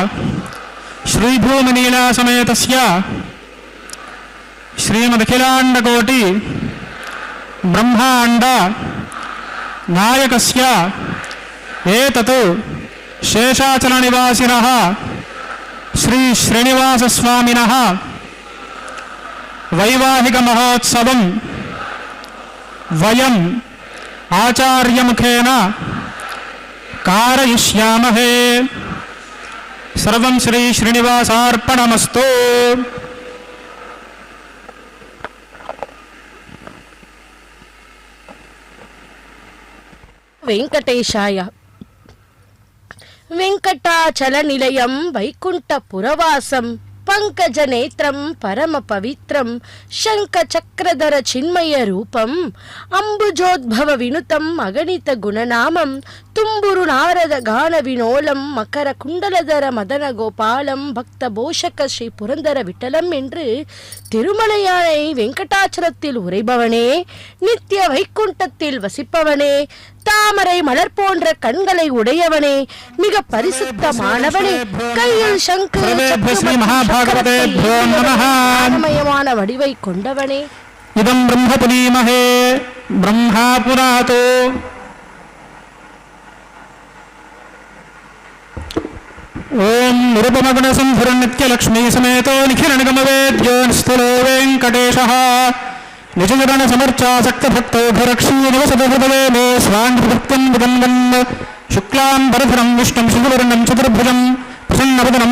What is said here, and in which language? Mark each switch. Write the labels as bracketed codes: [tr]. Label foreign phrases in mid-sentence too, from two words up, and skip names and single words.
[sa] శ్రీభూమినీలాసమేతస్య శ్రీమదఖిలాండకోటి బ్రహ్మాండ నాయకస్య ఏతత్ శేషాచల నివాసినః శ్రీ శ్రీనివాస స్వామినః వైవాహిక మహోత్సవం వయం ఆచార్యముఖేన कारयिष्यामहे. सर्वं श्री श्रीनिवासार्पणमस्तु. వెంకటేశాయ. వెంకటాచల నిలయం వైకుంఠపురవాసం పంకజనేత్రం పరమ పవిత్రం శంఖ చక్రధర చిన్మయ రూపం అంబుజోద్భవ వినుతం అగణిత గుణనామం తుంబురు నారద గాన వినోలం மகர குண்டலதர மதன கோபாலம் பக்த போஷக ஸ்ரீ புரந்தர விட்டலம் [ta] என்று திருமலையானை வெங்கடாச்சலத்தில் உரைபவனே, நித்திய வைகுண்டத்தில் வசிப்பவனே, தாமரை மலர் போன்ற கண்களை உடையவனே, மிக பரிசுத்தமானவனே, கையில் சங்கு மகமயமான வடிவை கொண்டவனே. [sa] இதம் பிரம்ம புனீமஹே பிரம்மா புராதோ ఓం నిరుపమగుణసంధురనిత్యలక్ష్మీ సమేతో నిఖిలనిగమవేద్యో నిస్థులో వెంకటేశః నిజగణ సమర్చాసక్తభక్తో భరక్షీ నివసతు హృదయే మే స్వాంగభక్తం విదన్వన్ శుక్లాం వరధరం విష్ణుం శుభవర్ణం చతుర్భుజం ప్రసన్నవదనం